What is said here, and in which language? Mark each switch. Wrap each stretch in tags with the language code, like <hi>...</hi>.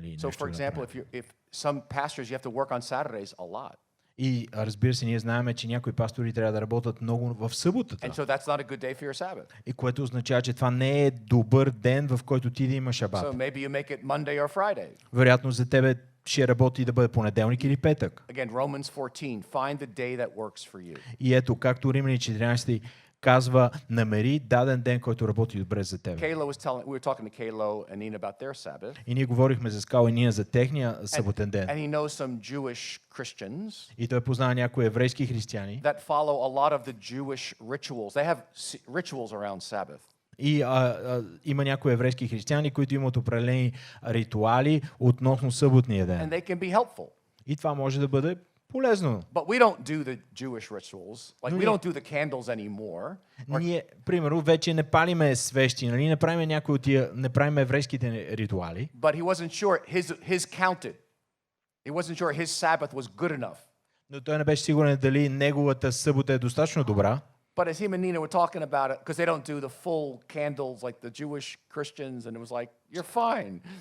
<bg>Нали,</bg> <en>So, for example, if some pastors you have to work on Saturdays a lot,</en> <bg>и разбира се, ние знаем, че някои пастори трябва да работят много в съботата.</bg> <en>and so that's not a good day for your Sabbath.</en> <bg>И което означава, че това не е добър ден, в който ти да имаш шабат.</bg> <en>So maybe you make it Monday or Friday.</en> <bg>Вероятно за тебе ще работи да бъде понеделник или петък.</bg> <en>Again, Romans 14, find the day that works for you.</en> <bg>И ето, както Римляни 14 казва, намери даден ден, който работи добре за тебе.</bg> <en>We were talking to Kaylo and Nina about their Sabbath.</en> <bg>И ние говорихме за Скал и Нина за техния съботен ден.</bg> <en>And he knows some Jewish Christians</en> <bg>И той познава някои еврейски християни.</bg> <en>that follow a lot of the Jewish rituals. They have rituals around Sabbath.</en> <bg>И има някои еврейски християни, които имат определени ритуали относно съботния ден.</bg> <en>they can be helpful.</en> <bg>И това може да бъде полезно.</bg> <en>But we don't do the Jewish rituals. Like, we Yeah. don't do the candles anymore.</en> <bg>Ние, примерно, вече не палиме свещи, нали? Не правиме някои от тия, не правиме еврейските ритуали.</bg> <en>But he wasn't sure his counted. He wasn't sure his Sabbath was good enough.</en> <bg>Но той не беше сигурен дали неговата събота е достатъчно добра.</bg> <en>But as him and Nina were talking about it, because they don't do the full candles like the Jewish Christians, and it was like, you're fine.</en>